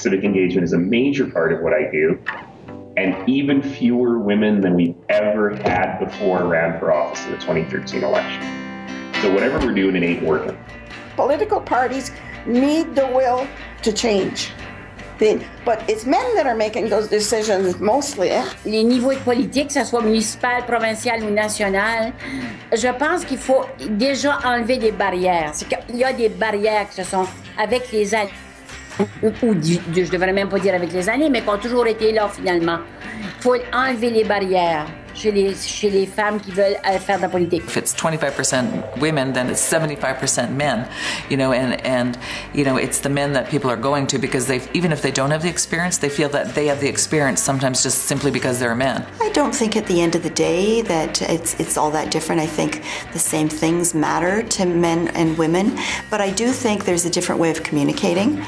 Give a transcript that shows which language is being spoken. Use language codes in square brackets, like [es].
[en] Civic engagement is a major part of what I do, and even fewer women than we've ever had before ran for office in the 2013 election. So whatever we're doing, it ain't working. Political parties need the will to change. But it's men that are making those decisions mostly. [fr] Les niveaux politiques, que ce soit municipal, provincial ou national, je pense qu'il faut déjà enlever des barrières. C'est qu'il y a des barrières qui se sont avec les années, ou je devrais même pas dire avec les années, mais qui ont toujours été là finalement. Il faut enlever les barrières. chez les femmes qui veulent faire de la politique. [en] If it's 25% women, then it's 75% men, and it's the men that people are going to because even if they don't have the experience, they feel that they have the experience sometimes just simply because they're men. I don't think at the end of the day that it's all that different. I think the same things matter to men and women, but I do think there's a different way of communicating.